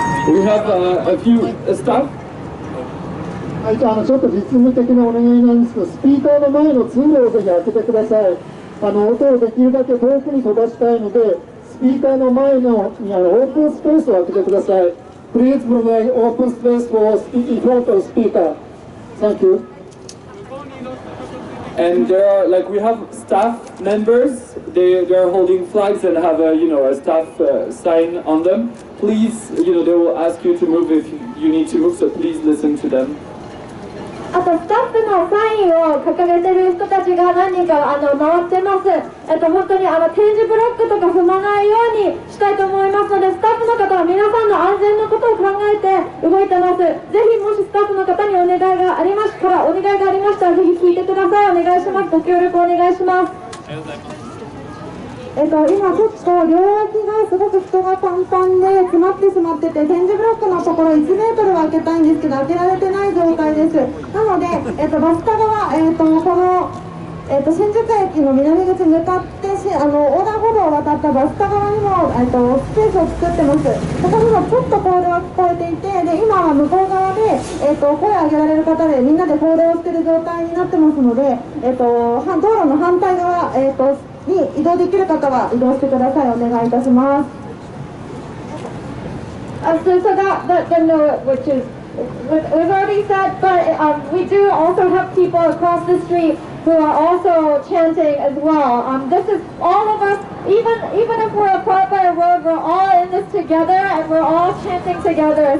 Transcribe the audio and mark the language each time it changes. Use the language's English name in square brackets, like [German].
[English] We have a few staff. [Japanese] はい、ちょっと実務的なお願いなんですけど、スピーカーの前の通路をぜひ開けてください。音をできるだけ遠くに飛ばしたいので、スピーカーの前にオープンスペースを開けてください。 [English] Please provide open space for in front of speaker. Thank you. And there are we have staff members. They are holding flags and have a staff sign on them. Please, they will ask you to move if you need to move. So please listen to them. [Japanese] あとスタッフのサインを掲げてる人たちが何人か回ってます。本当に点字ブロックとか踏まないようにしたいと思いますので、スタッフの方は皆さんの安全のことを考えて動いてます。ぜひもしスタッフの方にお願いがありましたら、ぜひ聞いてください。お願いします。ご協力お願いします。今ちょっと両脇がすごく人がパンパンで詰まってしまってて、点字ブロックのところ1メートルは開けたいんですけど開けられてない状態です。なので、バスタ側、この、新宿駅の南口に向かって横断歩道を渡ったバスタ側にも、スペースを作ってます。ここにもちょっとコールが聞こえていて、で今は向こう側で、声を上げられる方でみんなで行動している状態になってますので、道路の反対側、に移動できる方は移動してください。お願いいたします。 [English] So that note, which is was already said, but we do also have people across the street who are also chanting as well. This is all of us, even if we're apart by a road, we're all in this together and we're all chanting together.